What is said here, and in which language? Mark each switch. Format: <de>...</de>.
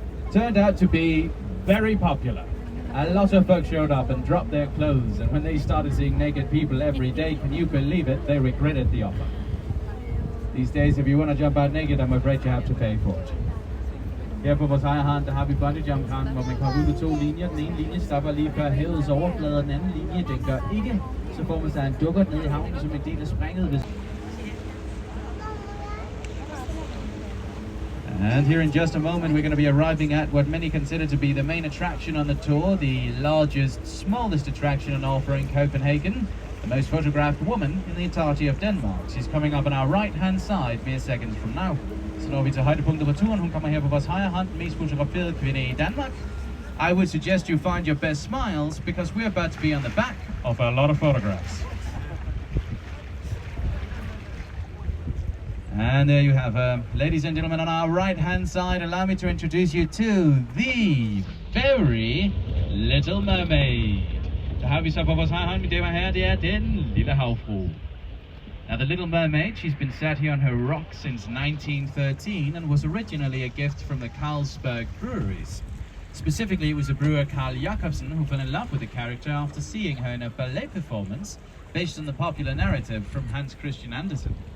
<en>Turned out to be very popular. A lot of folks showed up and dropped their clothes, and when they started seeing naked people every day, can you believe it, they regretted the offer. These days, if you want to jump out naked, I'm afraid you have to pay for it.</en> <da>Her på vores højre hånd, der har vi bungee jump kran, hvor man kommer ud med 2 linjer. Den ene linje stopper lige før havets overflade, og den anden linje, den gør ikke. Så får man sig en dukkert ned i havnen, som en del af springet.</da> <en>And here in just a moment, we're going to be arriving at what many consider to be the main attraction on the tour, the largest, smallest attraction on offer in Copenhagen, the most photographed woman in the entirety of Denmark. She's coming up on our right-hand side mere seconds from now.</en> <da>Så når vi til højdepunktet på turen, hun kommer her på vores højre hånd, den mest fotograferede kvinde i Danmark.</da> <en>I would suggest you find your best smiles because we're about to be on the back of a lot of photographs. And there you have her. Ladies and gentlemen, on our right hand side, allow me to introduce you to the very Little Mermaid.</en> <da>Så har vi så på vores højre hånd, mine damer og herrer, det er den lille havfrue.</da> <en>Now the Little Mermaid, she's been sat here on her rock since 1913 and was originally a gift from the Carlsberg breweries. Specifically, it was the brewer Carl Jacobsen who fell in love with the character after seeing her in a ballet performance based on the popular narrative from Hans Christian Andersen.</en>